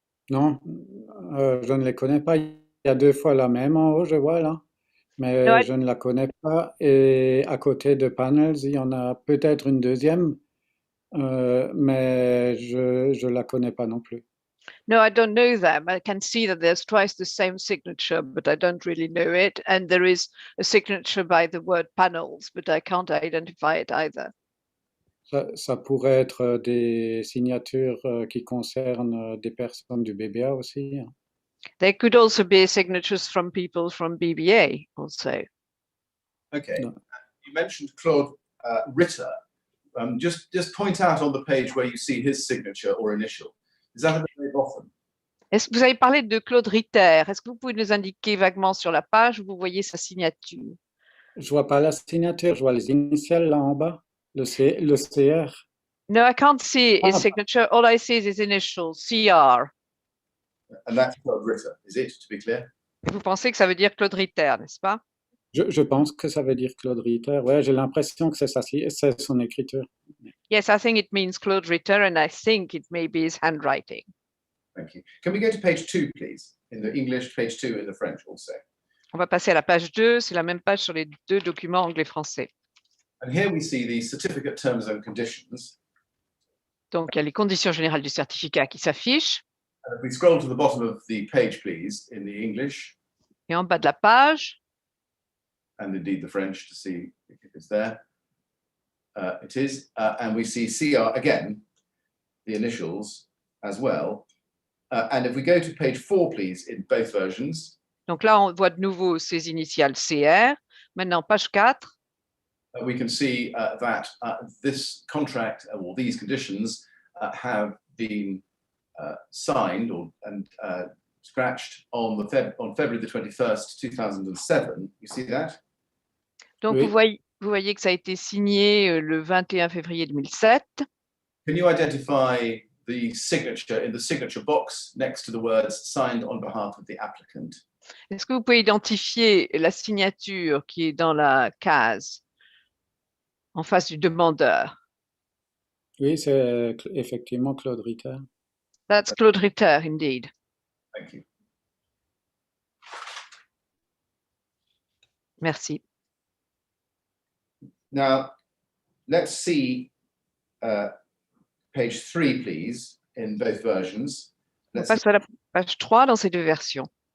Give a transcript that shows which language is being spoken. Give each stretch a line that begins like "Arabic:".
French: Non, je ne les connais pas. Il y a 2 fois la même en haut, je vois là, mais Ouais. je ne la connais pas. Et à côté de panels, il y en a peut-être une deuxième, mais je la connais pas non plus.
English: No, I don't know them. I can see that there's twice the same signature, but I don't really know it. And there is a signature by the word panels, but I can't identify it either.
French: Ça pourrait être des signatures qui concernent des personnes du BBA aussi.
English: There could also be signatures from people from BBA also. Okay. No. You mentioned Claude Ritter. Just point out on the page where you see his signature or initial. Is that at the very bottom?
French: Est-ce que vous avez parlé de Claude Ritter? Est-ce que vous pouvez nous indiquer vaguement sur la page où vous voyez sa signature? Je vois pas la signature, je vois les initiales là en bas, le CR.
English: No, I can't see his Ah. signature. All I see is his initials, CR. And that's Claude Ritter, is it, to be clear?
French: Vous pensez que ça veut dire Claude Ritter, n'est-ce pas? Je pense que ça veut dire Claude Ritter. Ouais, j'ai l'impression que c'est son écriture.
English: Yes, I think it means Claude Ritter, and I think it may be his handwriting. Thank you. Can we go to page 2, please? In the English, page 2 in the French also.
French: On va passer à la page 2, c'est la même page sur les deux documents anglais-français.
English: And here we see the certificate terms and conditions.
French: Donc, il y a les conditions générales du certificat qui s'affichent.
English: And if we scroll to the bottom of the page, please, in the English,
French: Et en bas de la page,
English: and indeed the French to see if it's there. It is. And we see CR again, the initials as well. And if we go to page 4, please, in both versions.
French: donc là, on voit de nouveau ces initiales CR. Maintenant, page 4.
English: We can see that this contract or these conditions have been signed and scratched on February the 21st, 2007. You see that?
French: Donc, Oui. vous voyez que ça a été signé le 21 février 2007.
English: Can you identify the signature in the signature box next to the words signed on behalf of the applicant?
French: Est-ce que vous pouvez identifier la signature qui est dans la case en face du demandeur? Oui, c'est effectivement Claude Ritter.
English: That's Claude Ritter, indeed. Thank you.
French: Merci.
English: Now, let's see page 3, please, in both versions.
French: On passe à la page 3 dans ces deux versions.